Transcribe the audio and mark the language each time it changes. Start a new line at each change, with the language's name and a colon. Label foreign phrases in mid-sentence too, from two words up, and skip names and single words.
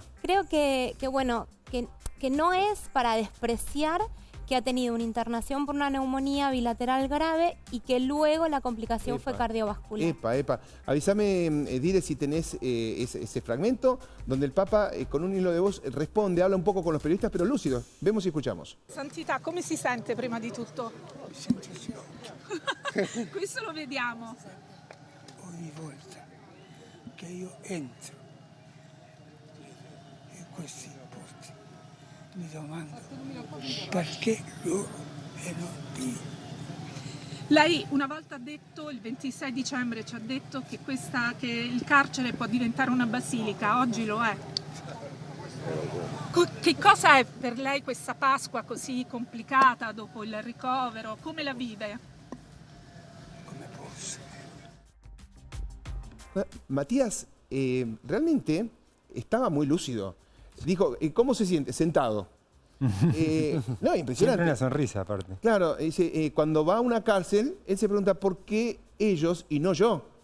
Spanish: Creo que no es para despreciar que ha tenido una internación por una neumonía bilateral grave y que luego la complicación fue Epa. cardiovascular. epa. Avísame, Dire, si tenés ese fragmento donde el Papa, con un hilo de voz, responde, habla un poco con los periodistas, pero lúcido. Vemos y escuchamos.
Italian: Santità, come si sente prima di tutto? Questo lo vediamo. Ogni volta che io entro in questi posti mi domando perché loro e non io. Lei una volta ha detto, il 26 dicembre ci ha detto che il carcere può diventare una basilica, oggi lo è. Che cosa è per lei questa Pasqua così complicata dopo il ricovero? Come la vive? Come posso?
Spanish: Matías, realmente estaba muy lúcido. Dijo, ¿cómo se siente? Sentado. No, Siempre impresionante. una sonrisa, aparte. Claro, dice, cuando va a una cárcel, él se pregunta por qué ellos y no yo.